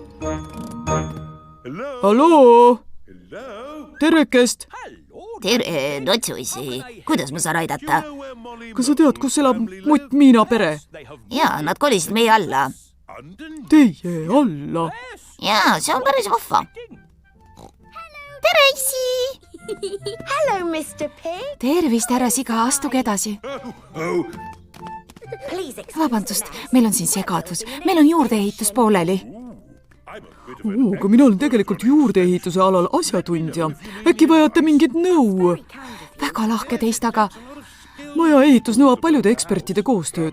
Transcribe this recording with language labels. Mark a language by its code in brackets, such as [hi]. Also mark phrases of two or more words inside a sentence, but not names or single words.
[et] Halloo! Tervekest! Tere, Otsu issi! Kuidas ma saan aidata? Kas sa tead, kus elab Mutt Miina pere? Jaa, nad kolisid meie alla. Teie alla? Jaa, see on päris vahva. Tere, issi! [en] Hello, Mr. Pig. [et] Tervist, härra Siga, astuge edasi. Vabandust, meil on siin segadus. Meil on juurdeehitus pooleli. Aga mina olen tegelikult juurdeehituse alal asjatundja. Äkki vajate mingit nõu? Väga lahke teist, aga maja ehitus nõuab paljude ekspertide koostööd.